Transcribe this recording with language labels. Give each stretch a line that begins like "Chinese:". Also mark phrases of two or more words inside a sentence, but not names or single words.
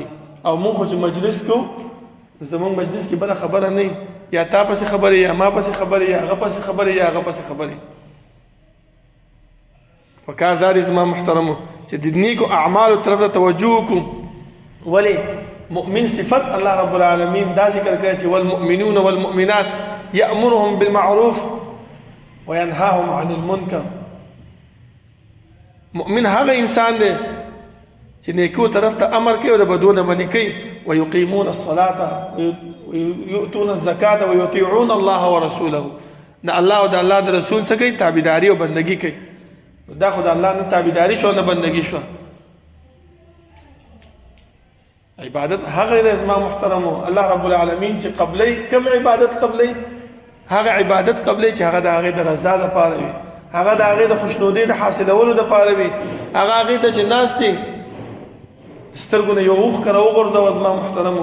Pashto: او مونږ خو چې مجلس کوو زمونږ مجلس کې بله خبره نه یا تا پسې خبرې یا ما پسې خبرې یا هغه پسې خبرې یا هغه پسې خبرې. په کار دا دی زما محترمو چې د نیکو اعمالو طرف ته توجه وکړو. ولې مؤمن صفت
Arabic: الله رب العالمین
Pashto: دا ذکر کړی چې
Arabic: والمؤمنون والمؤمنات یأمرهم بالمعروف وینهاهم عن المنکر.
Pashto: مؤمن هغه انسان دی چې نیکو طرف ته امر کوي او د بدو نه منع کوي.
Arabic: ويقيمون الصلاة ويؤتون الزکاة ويطيعون الله ورسوله.
Pashto: نه الله او د الله د رسول څخه کوي تابعداري او بندگی کوي. دا خو د الله نه تابعداري شو نه بندگی شو. عبادت هغه د زما محترمو
Arabic: الله رب العالمین
Pashto: چې قبلې کوم عبادت قبلې هغه عبادت قبلې چې هغه د هغې د رضا دپاره وي، هغه د هغې د خوشنودۍ د حاصلولو دپاره وي، هغه هغې ته چې ناست دي سترګو نه یو اوښکه راوغورځوه زما محترمو.